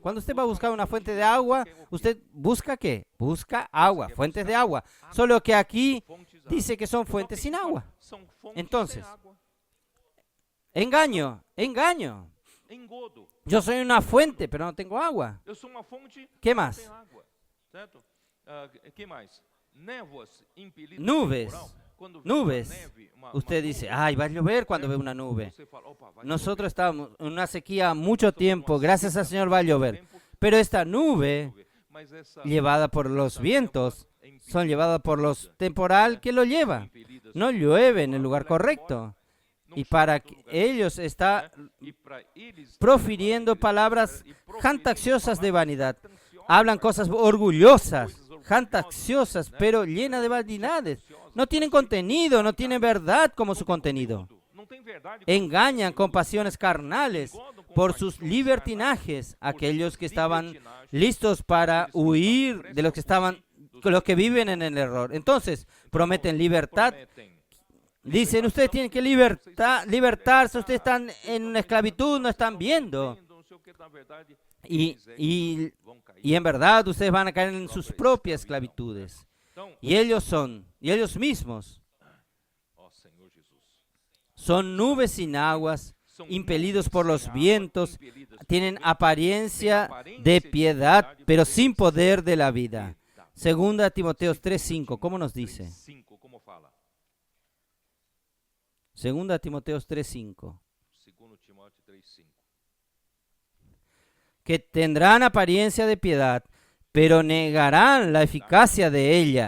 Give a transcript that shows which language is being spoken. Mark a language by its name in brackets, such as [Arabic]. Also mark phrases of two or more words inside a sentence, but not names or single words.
[Spanish] Cuando usted va a buscar una fuente de agua, ¿usted busca qué? Busca agua, fuentes de agua. Solo que aquí dice que son fuentes sin agua. Entonces, engaño. [Portuguese] Engodo. [Spanish] Yo soy una fuente, pero no tengo agua. [Portuguese] Eu sou uma fonte [Spanish] ¿Qué [Portuguese] que não [Spanish] más? [Portuguese] tem água, certo? Que mais? Névoas impelidas [Spanish] Nubes. [Portuguese] por temporal. Quando vem [Spanish] Nubes. [Portuguese] uma neve, uma [Spanish] Usted dice, ay, va a llover cuando ve una nube. [Portuguese] você fala, opa, vai [Spanish] Nosotros estábamos en una sequía mucho tiempo, gracias al Señor va a llover. Pero esta nube, [Portuguese] chover. Mas essa [Spanish] llevada por los vientos, [Portuguese] impelida, [Spanish] son llevadas por los temporal que lo lleva. [Portuguese] impelidas [Spanish] No [Portuguese] por [Spanish] llueve en el [Portuguese] temporal, [Spanish] lugar [Portuguese] leva embora, [Spanish] correcto. [Portuguese] não [Spanish] Y [Portuguese] chega [Spanish] para [Portuguese] em outro lugar, [Spanish] ellos está [Portuguese] né? E pra eles, [Spanish] profiriendo [Portuguese] eles [Spanish] palabras [Portuguese] e proferindo [Spanish] jactanciosas de [Portuguese] palavras [Spanish] vanidad. [Portuguese] jactanciosas, [Spanish] Hablan cosas orgullosas, jactanciosas, pero llenas de vanidades. No tienen contenido, no tienen verdad como su contenido. [Portuguese] não tem verdade, [Spanish] Engañan con pasiones carnales por sus libertinajes aquellos que estaban listos para huir de los que los que viven en el error. Entonces, prometen libertad. [Portuguese] prometem. [Spanish] Dicen, ustedes tienen que libertarse, ustedes están en una esclavitud, no están viendo. [Portuguese] Não sei o que, na verdade, [Spanish] Y [Portuguese] vão cair. [Spanish] en verdad ustedes van a caer en sus propias esclavitudes. [Portuguese] Então, [Spanish] Y ellos mismos, [Portuguese] ó Senhor Jesus, [Spanish] son nubes sin aguas, [Portuguese] são [Spanish] impelidos [Portuguese] nuvens [Spanish] por [Portuguese] sem [Spanish] los [Portuguese] água, [Spanish] vientos, [Portuguese] impelidas [Spanish] tienen [Portuguese] por ventos, [Spanish] apariencia [Portuguese] têm [Spanish] de [Portuguese] aparência [Spanish] piedad, [Portuguese] piedade, [Spanish] pero [Portuguese] porém [Spanish] sin poder de la [Portuguese] sem [Spanish] vida. [Portuguese] piedade. [Spanish] Segunda Timoteo 3:5, ¿cómo nos dice? [Portuguese] 3:5, como fala? [Spanish] Segunda Timoteo 3:5. [Portuguese] 2 Timóteo 3:5. [Spanish] Que tendrán apariencia de piedad, pero negarán la eficacia de ella.